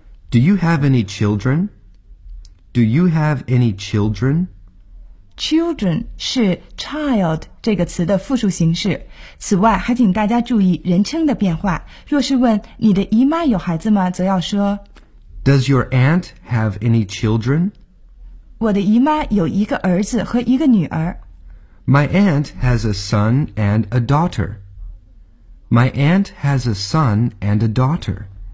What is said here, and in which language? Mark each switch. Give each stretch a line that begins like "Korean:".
English: Do you have any children? Do you have any children?
Chinese: children 是 child 这个词的复数形式。此外，还请大家注意人称的变化。若是问你的姨妈有孩子吗，则要说
English: Does your aunt have any children?
Chinese: 我的姨妈有一个儿子和一个女儿。
English: My aunt has a son and a daughter. My aunt has a son and a daughter.